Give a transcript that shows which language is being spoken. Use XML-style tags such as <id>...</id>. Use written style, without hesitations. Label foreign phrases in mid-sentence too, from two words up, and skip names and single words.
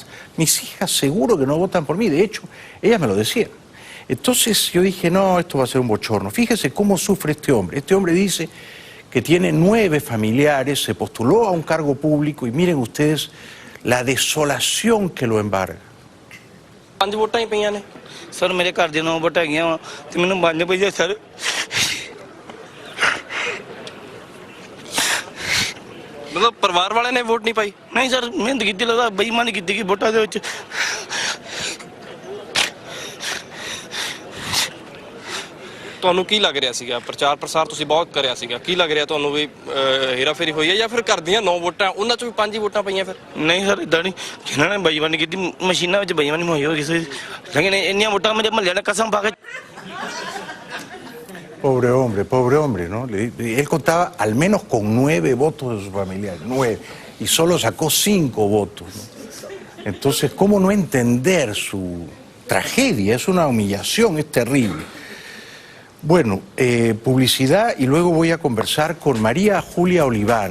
<es>Mis hijas seguro que no votan por mí, de hecho, ellas me lo decían. Entonces yo dije, no, esto va a ser un bochorno. Fíjese cómo sufre este hombre. Este hombre dice que tiene 9 familiares, se postuló a un cargo público y miren ustedes la desolación que lo embarga.</es> <pa>5 ਵੋਟਾਂ ਹੀ ਪਈਆਂ ਨੇ ਸਰ, ਮੇਰੇ ਘਰ ਦੇ 9 ਵੋਟਾਂ ਹੈਗੀਆਂ ਵਾ ਤੇ ਮੈਨੂੰ 5 ਪਈਆਂ ਸਰ। ਮਤਲਬ ਪਰਿਵਾਰ ਵਾਲਿਆਂ ਨੇ ਵੋਟ ਨਹੀਂ ਪਾਈ? ਨਹੀਂ ਸਰ, ਮਿਹਨਤ ਕੀਤੀ, ਲੱਗਦਾ ਬੇਈਮਾਨੀ ਕੀਤੀ ਕਿ ਵੋਟਾਂ ਦੇ ਵਿੱਚ। ਤੁਹਾਨੂੰ ਕੀ ਲੱਗ ਰਿਹਾ ਸੀਗਾ? ਪ੍ਰਚਾਰ ਪ੍ਰਸਾਰ ਤੁਸੀਂ ਬਹੁਤ ਕਰਿਆ ਸੀਗਾ, ਕੀ ਲੱਗ ਰਿਹਾ ਤੁਹਾਨੂੰ ਵੀ ਹੇਰਾਫੇਰੀ ਹੋਈ ਹੈ ਜਾਂ ਫਿਰ ਘਰ ਦੀਆਂ 9 ਵੋਟਾਂ ਉਹਨਾਂ ਚੋਂ ਵੀ 5 ਹੀ ਵੋਟਾਂ ਪਈਆਂ? ਫਿਰ ਨਹੀਂ ਸਰ, ਇਦਾਂ ਨਹੀਂ, ਜਿਨ੍ਹਾਂ ਨੇ ਬੇਈਮਾਨੀ ਕੀਤੀ ਮਸ਼ੀਨਾਂ ਵਿੱਚ ਬੇਈਮਾਨੀ ਹੋਈ ਹੋਈ ਕਿਸੇ, ਲੇਕਿਨ ਇੰਨੀਆਂ ਵੋਟਾਂ ਮੇਰੇ ਮਹੱਲੇ ਨੇ ਕਸਮ ਪਾ ਕੇ।</pa> <es>Pobre hombre, ¿no? Él contaba al menos con 9 votos de sus familiares, 9, y solo sacó 5 votos, ¿no? Entonces, ¿cómo no entender su tragedia? Es una humillación, es terrible. Bueno, publicidad y luego voy a conversar con María Julia Oliván.</es>